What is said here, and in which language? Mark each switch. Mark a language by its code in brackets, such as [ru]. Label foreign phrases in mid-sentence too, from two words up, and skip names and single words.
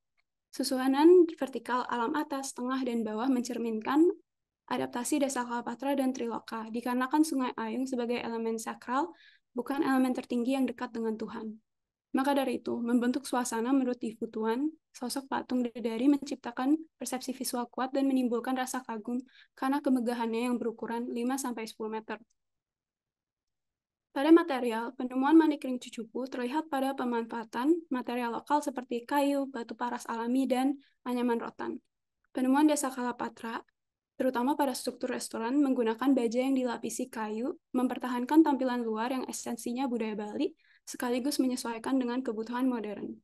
[id] Susunan vertikal alam atas, tengah, dan bawah mencerminkan adaptasi Desa Kalapatra dan Triloka, dikarenakan Sungai Ayung sebagai elemen sakral, bukan elemen tertinggi yang dekat dengan Tuhan. Maka dari itu, membentuk suasana menurut Ifu Tuan, sosok patung Dedari menciptakan persepsi visual kuat dan menimbulkan rasa kagum karena kemegahannya yang berukuran 5-10 meter. Pada material, penemuan manik ring cucupu terlihat pada pemanfaatan material lokal seperti kayu, batu paras alami, dan anyaman rotan. Penemuan Desa Kalapatra, terutama pada struktur restoran, menggunakan baja yang dilapisi kayu, mempertahankan tampilan luar yang esensinya budaya Bali, sekaligus menyesuaikan dengan kebutuhan modern.